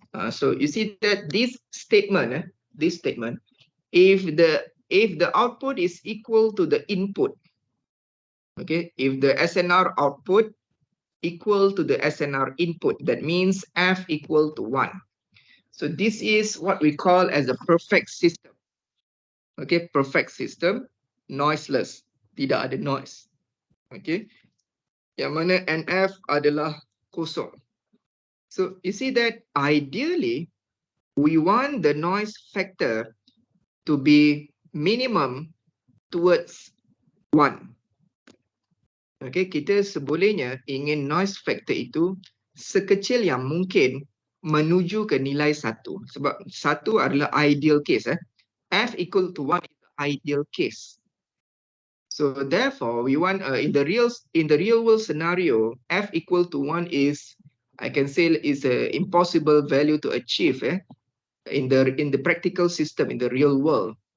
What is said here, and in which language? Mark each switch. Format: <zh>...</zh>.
<en>So you see that this statement, if the output is equal to the input, okay, if the SNR output equal to the SNR input, that means F equal to 1. So this is what we call as a perfect system. Okay, perfect system, noiseless,</en> <ms>tidak ada</ms> <en>noise.</en> <ms>Okay, yang mana NF adalah kosong.</ms> <en>So you see that ideally, we want the noise factor to be minimum towards 1.</en> <ms>Okay, kita sebolehnya ingin noise factor itu sekecil yang mungkin menuju ke nilai 1. Sebab 1 adalah ideal case.</ms> <en>F equal to 1 is the ideal case. So therefore, we want in the real world scenario, F equal to 1 is, I can say, is an impossible value to achieve in the practical system in the real world.</en>